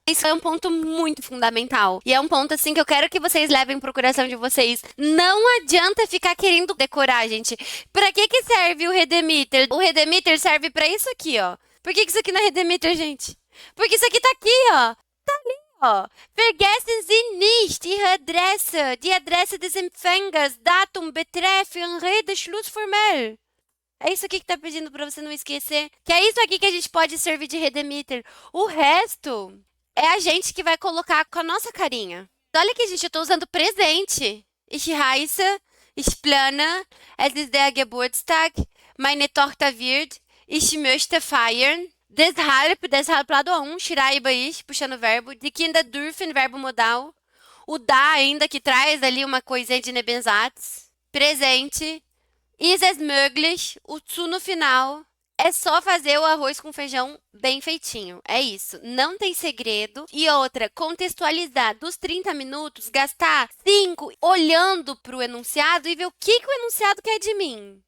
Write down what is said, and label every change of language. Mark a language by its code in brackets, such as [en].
[pt] Isso é um ponto muito fundamental. E é um ponto, assim, que eu quero que vocês levem pro coração de vocês. Não adianta ficar querendo decorar, gente. Pra que que serve o Redemiter? O Redemiter serve pra isso aqui, ó. Por que que isso aqui não é Redemiter, gente? Porque isso aqui tá aqui, ó. Tá ali, ó. [de] Vergessen Sie nicht Ihre Adresse, die Adresse des Empfängers, Datum, Betreff, Anrede, Schlussformel. [pt] É isso aqui que tá pedindo pra você não esquecer. Que é isso aqui que a gente pode servir de Redemiter. O resto é a gente que vai colocar com a nossa carinha. Olha que, gente, eu tô usando presente. [de] Ich heiße, ich plane, es ist der Geburtstag, meine Tochter wird, ich möchte feiern. Deshalb [pt] lado A1, [de] schreibe ich, [pt] puxando o verbo. [de] Die Kinder dürfen, [pt] verbo modal. O da ainda que traz ali uma coisinha de Nebensatz. Presente. [de] Ist es möglich? [pt] O zu no final. É só fazer o arroz com feijão bem feitinho. É isso. Não tem segredo. E outra, contextualizar dos 30 minutos, gastar 5 olhando para o enunciado e ver o que o enunciado quer de mim.